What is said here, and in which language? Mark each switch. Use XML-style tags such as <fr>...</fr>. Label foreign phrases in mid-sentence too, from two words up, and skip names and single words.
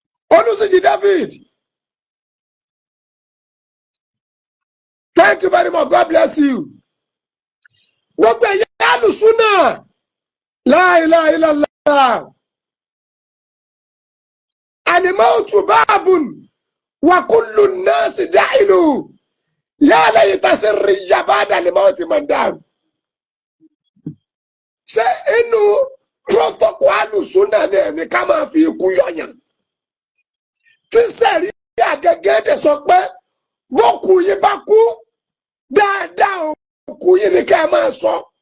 <en>Olùsíjì David, thank you very much. God bless you.</en> <yo>Gbogbo ẹ̀yin Ahlus Sunnah,</yo> <ar>لا إله إلا الله. الموت باب وكل الناس داخله. يا ليت شعري بعد الموت ما الدار.</ar> <yo>Ṣé inú protocol Ahlus Sunnah ni ẹni ká máa fi ikú yọyàn? Tí sẹ̀rí àgẹ́gẹ́ dẹ̀ sọ pé bókù yín bá kú, dáadáa òkú yín ni ká máa sọ.</yo>